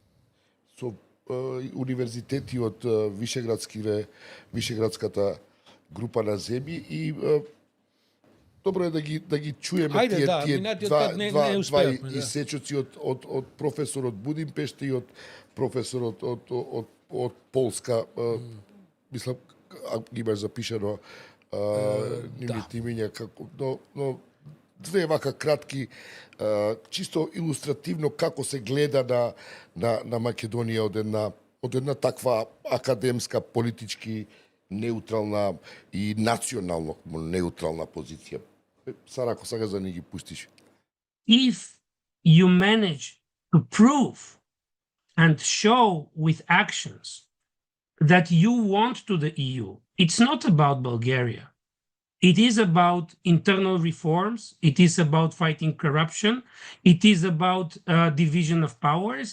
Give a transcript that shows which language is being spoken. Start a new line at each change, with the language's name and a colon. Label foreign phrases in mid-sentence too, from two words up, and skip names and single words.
Macedonian: универзитети од Вишеградската група на земји и добро е да ги чуеме тие два исечоци од професорот Будимпеште и од професорот од Полска, мислам ги имаш запишано нивните имиња како но две вака кратки чисто илустративно како се гледа на Македонија од една таква академска, политички неутрална и национално неутрална позиција. Сара, ако сакаш да не ги пустиш.
English: If you manage to prove and show with actions that you want to the EU, it's not about Bulgaria. It is about internal reforms. It is about fighting corruption. It is about division of powers.